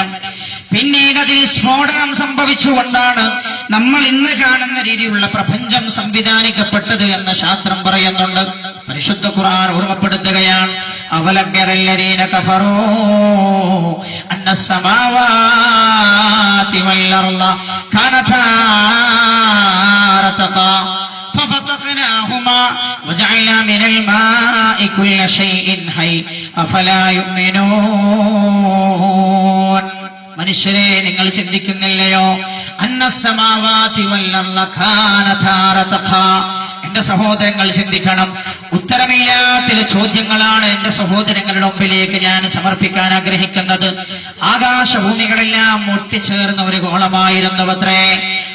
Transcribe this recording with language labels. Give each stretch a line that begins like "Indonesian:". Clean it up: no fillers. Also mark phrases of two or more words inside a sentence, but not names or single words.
Malayalam: പിന്നീട് അതിൽ സ്ഫോടനം സംഭവിച്ചുകൊണ്ടാണ് നമ്മൾ ഇന്ന് കാണുന്ന രീതിയിലുള്ള പ്രപഞ്ചം സംവിധാനിക്കപ്പെട്ടത് എന്ന് ശാസ്ത്രം പറയുന്നുണ്ട്. പരിശുദ്ധ ഖുർആൻ ഓർമ്മപ്പെടുത്തുകയാണ്,
Arabic: أولم ير الذين كفروا أن السماوات والأرض كانتا رتقا ففتقناهما وجعلنا من الماء كل شيء حي أفلا يؤمنون.
Malayalam: മനുഷ്യരെ, നിങ്ങൾ ചിന്തിക്കുന്നില്ലയോ?
Arabic: أن السماوات والأرض كانتا رتقا.
Malayalam: എന്റെ സഹോദരങ്ങൾ ചിന്തിക്കണം. ഉത്തരമില്ലാത്ത ചോദ്യങ്ങളാണ് എന്റെ സഹോദരങ്ങളുടെ മുമ്പിലേക്ക് ഞാൻ സമർപ്പിക്കാൻ ആഗ്രഹിക്കുന്നത്. ആകാശഭൂമികളെല്ലാം ഒട്ടിച്ചേർന്ന ഒരു ഗോളമായിരുന്നുവത്രേ.